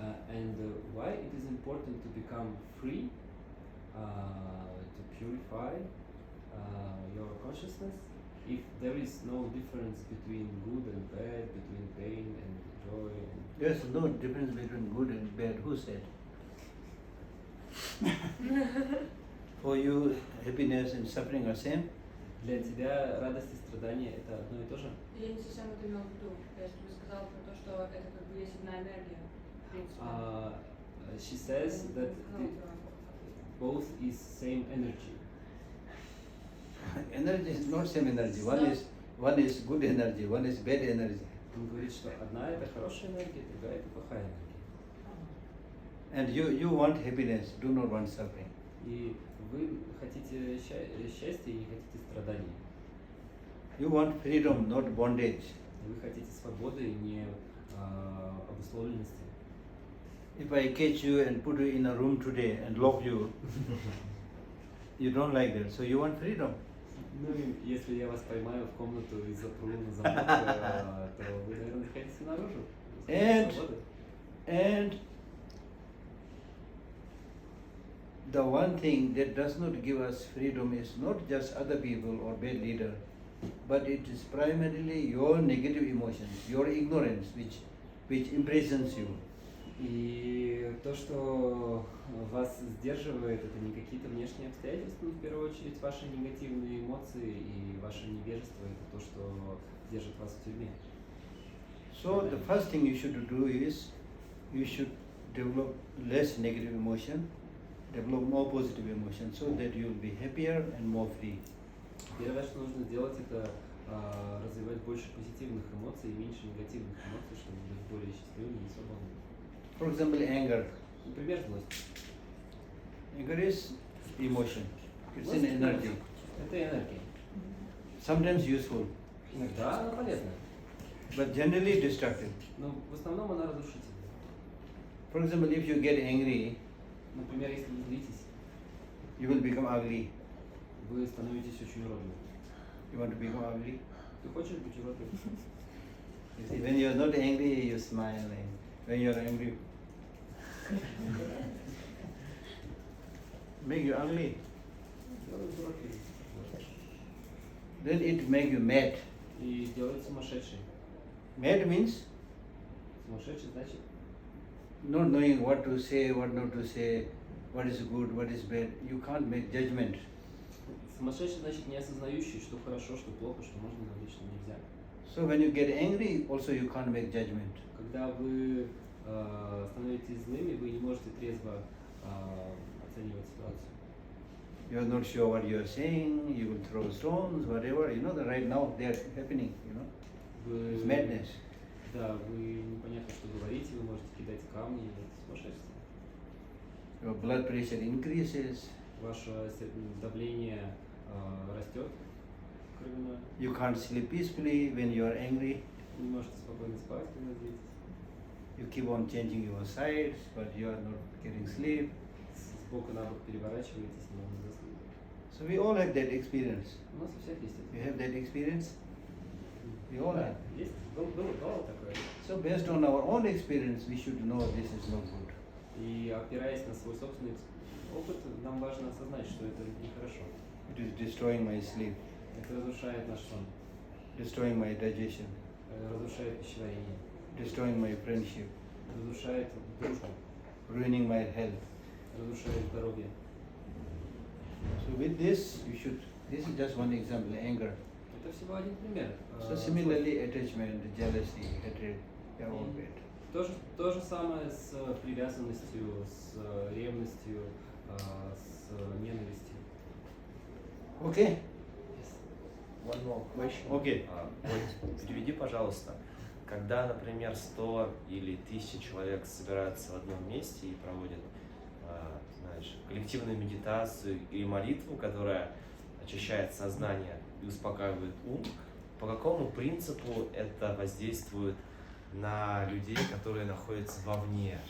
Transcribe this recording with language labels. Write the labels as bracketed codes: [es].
[en] And why it is important to become free, to purify your consciousness, if there is no difference between good and bad, between pain and joy. There's no difference between good and bad. Who said? For you, happiness and suffering are same? [ru] Для тебя радость и страдание это одно и то же? Я не совсем это имела в виду. Я тебе сказала про то, что это как бы есть одна энергия, в принципе. [en] She says that both is same energy. Energy is not same energy. One is good energy, one is bad energy. [ru] Он говорит, что одна это хорошая энергия, другая это плохая энергия. [en] And you want happiness, do not want suffering. [ru] И вы хотите счастья и не хотите страданий. [en] You want freedom, not bondage. [ru] Вы хотите свободы и не обусловленности. [en] If I catch you and put you in a room today and lock you, you don't like that, so you want freedom. [ru] Ну, если я вас поймаю в комнату и запру на замок, то вы, наверное, хотите наружу. [en] And the one thing that does not give us freedom is not just other people or bad leader, but it is primarily your negative emotions, your ignorance, which imprisons you. [ru] И то, что вас сдерживает, это не какие-то внешние обстоятельства, но в первую очередь ваши негативные эмоции и ваше невежество, это то, что держит вас в тюрьме. [en] So the first thing you should do is, you should develop less negative emotion, develop more positive emotion, so that you will be happier and more free. [ru] Первое, что нужно сделать, это развивать больше позитивных эмоций и меньше негативных эмоций, чтобы быть более счастливыми и свободными. [en] For example, anger. [ru] Например, злость. [en] Anger is emotion. It's an energy. [ru] Это энергия. [en] Sometimes useful, [ru] Иногда она полезна, [en] but generally destructive. [ru] но в основном она разрушительна. [en] For example, if you get angry, [ru] Например, если вы злитесь, [en] you will become ugly. [ru] вы становитесь очень уродливым. [en] You want to become ugly? [ru] Ты хочешь быть уродливым? [en] You see, when you are not angry, you smile. And when you are angry, make you ugly. [ru] Делают уродливым. [en] Then it make you mad. [ru] И делают сумасшедшим. [en] Mad means [ru] Сумасшедший значит [en] not knowing what to say, what not to say, what is good, what is bad. You can't make judgment. [ru] сумасшедший значит не осознающий, что хорошо, что плохо, что можно говорить, что нельзя. [en] So when you get angry, also you can't make judgment. [ru] Когда вы становитесь злыми, вы не можете трезво оценивать ситуацию. [en] You are not sure what you are saying. You will throw stones, whatever. You know that right now they are happening. You know, [ru] Вы, [en] it's madness. [ru] когда вы непонятно, что говорите, вы можете кидать камни, это сумасшествие. [en] Your blood pressure increases. [ru] Ваше давление растет кровяное. [en] You can't sleep peacefully when you are angry. [ru] Вы не можете спокойно спать, когда злитесь. [en] You keep on changing your sides, but you are not getting sleep. [ru] С бока на бок переворачиваетесь, не можете заснуть. [en] So we all have that experience. [ru] У нас у всех есть [en] You [ru] это. [en] have that experience? We all [ru] Да, [en] have. [ru] есть. Было такое. [en] So based on our own experience, we should know this is not good. [ru] И опираясь на свой собственный опыт, нам важно осознать, что это нехорошо. [en] It is destroying my sleep, [ru] Это разрушает наш сон, [en] destroying my digestion, [ru] разрушает пищеварение, [en] destroying my friendship, [ru] разрушает дружбу, [en] ruining my health. [ru] разрушает здоровье. [en] So with this, this is just one example, anger. [ru] Это всего один пример. [en] So similarly, attachment, jealousy, hatred, they are all bad. [ru] То же самое с привязанностью, с ревностью, с ненавистью. [en] Okay? One more question. Okay. [ru] Вот, переведи, пожалуйста, когда, например, 100 или 1000 человек собираются в одном месте и проводят, знаешь, коллективную медитацию или молитву, которая очищает сознание и успокаивает ум, по какому принципу это воздействует на людей, которые находятся вовне?